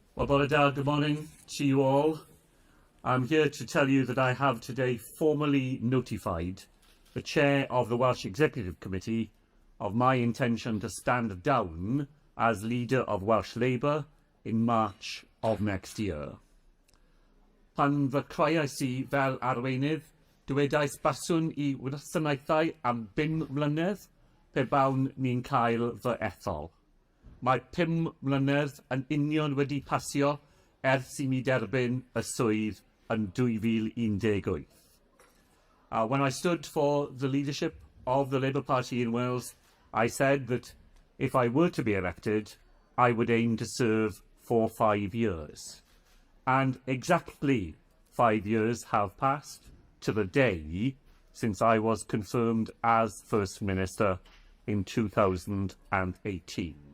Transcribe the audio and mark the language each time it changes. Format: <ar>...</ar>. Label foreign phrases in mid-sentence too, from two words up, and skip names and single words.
<en>Well, good morning to you all. I'm here to tell you that I have today formally notified the Chair of the Welsh Executive Committee of my intention to stand down as leader of Welsh Labour in March of next year.</en> <cy>Pan fy croeais I fel arweinydd, dywedais baswn I wasanaethau am 5 mlynedd pe bawn ni'n cael fy ethol. Mae 5 mlynedd yn union wedi pasio ers I mi derbyn y swydd yn 2018.</cy> <en>When I stood for the leadership of the Labour Party in Wales, I said that if I were to be elected, I would aim to serve for 5 years. And exactly 5 years have passed to the day since I was confirmed as First Minister in 2018.</en>